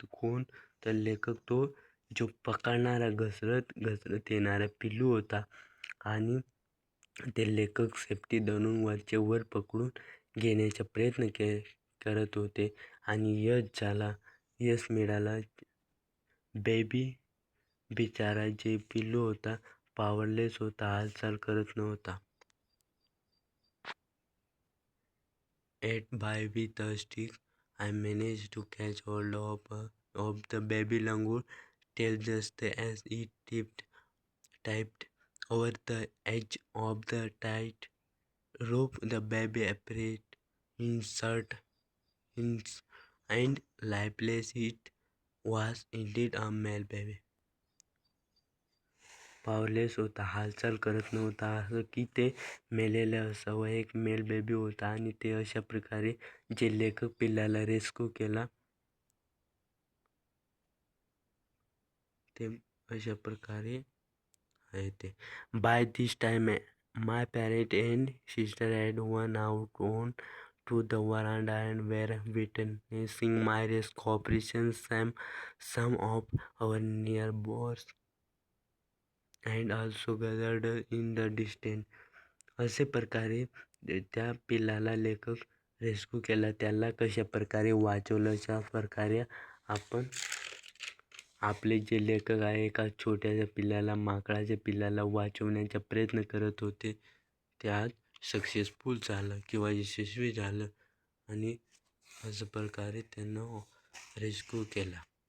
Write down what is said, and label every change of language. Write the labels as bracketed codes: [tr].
[mr] कोण तर लेखक, तो जो पकडणारा घसरत येणारा पिल्लू होता आणि ते लेखक सेफ्टी धरून वरच्या वर पकडून घेण्याचा प्रयत्न करत होते आणि यश मिळाला. बेबी बिचारा जे पिल्लू होता पॉवरलेस होता, हालचाल करत नव्हता. [en] Yet with a stick, I managed to catch hold of the baby langur tail just as it tipped over the edge of the tight rope. The baby appeared insert and lifeless. It was indeed a male baby. [mr] पॉवरलेस होता, हालचाल करत नव्हता, असं की ते मेलेलं असावं. एक male baby होता आणि ते अशा प्रकारे जे लेखक पिल्लाला रेस्क्यू केला ते अशा प्रकारे आहे ते. [en] By this time my parent and sister had won out on to the veranda and were witnessing my rescue operation. Some of our neighbors and also gathered in the distance. [mr] असे प्रकारे त्या पिल्लाला लेखक रेस्क्यू केला, त्याला कशा प्रकारे वाचवलं, अशा प्रकारे आपण आपले जे लेखक आहे एका छोट्याशा पिल्लाला, माकडाच्या पिल्लाला वाचवण्याचा प्रयत्न करत होते, त्यात सक्सेसफुल झालं किंवा यशस्वी झालं आणि अशा प्रकारे त्यांना रेस्क्यू केला.